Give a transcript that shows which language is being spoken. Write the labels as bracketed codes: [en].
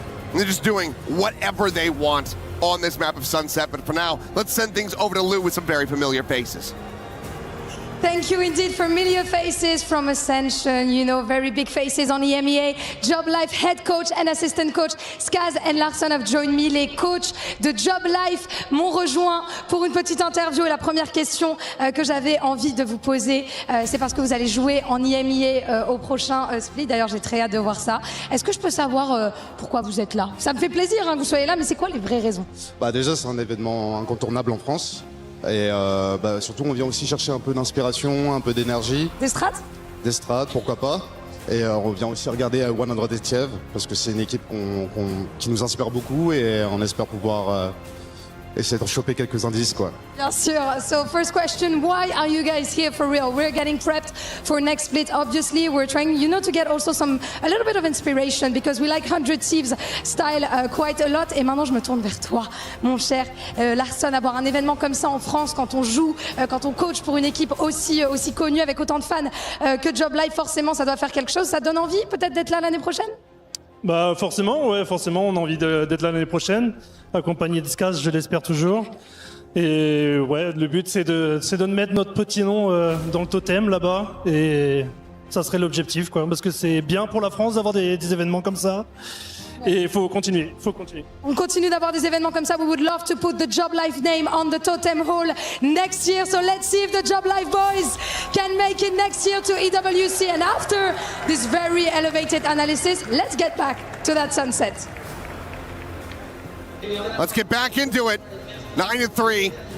[en] And they're just doing whatever they want on this map of Sunset. But for now, let's send things over to Lou with some very familiar faces. Thank you indeed. Familiar faces from Ascension, you know, very big faces on EMEA. Job Life head coach and assistant coach Skaz and Larson have joined me. [fr] Les coachs de Job Life m'ont rejoint pour une petite interview. Et la première question que j'avais envie de vous poser, c'est parce que vous allez jouer en EMEA au prochain split. D'ailleurs, j'ai très hâte de voir ça. Est-ce que je peux savoir pourquoi vous êtes là? Ça me fait plaisir que vous soyez là, mais c'est quoi les vraies raisons? Déjà, c'est un événement incontournable en France. Et surtout, on vient aussi chercher un peu d'inspiration, un peu d'énergie. Des strats? Des strats, pourquoi pas. Et on vient aussi regarder 100 parce que c'est une équipe qui nous inspire beaucoup et on espère pouvoir essayer de choper quelques indices, quoi. Bien sûr. [en] So first question, why are you guys here for real? We're getting prepped for next split. Obviously, we're trying, you know, to get also a little bit of inspiration because we like 100 Thieves style quite a lot. [fr] Et maintenant, je me tourne vers toi, mon cher Larson. Avoir un événement comme ça en France, quand on joue, quand on coach pour une équipe aussi connue avec autant de fans que Job Life, forcément, ça doit faire quelque chose. Ça donne envie peut-être d'être là l'année prochaine? Forcément, on a envie d'être là l'année prochaine, accompagné de Skaz, je l'espère toujours. Et ouais, le but c'est de mettre notre petit nom dans le totem là-bas, et ça serait l'objectif, quoi, parce que c'est bien pour la France d'avoir des événements comme ça. Et il faut continuer, On continue d'avoir des événements comme ça. [en] We would love to put the Job Life name on the totem hall next year. So let's see if the Job Life boys can make it next year to EWC. And after this very elevated analysis, let's get back to that sunset. Let's get back into it. 9-3.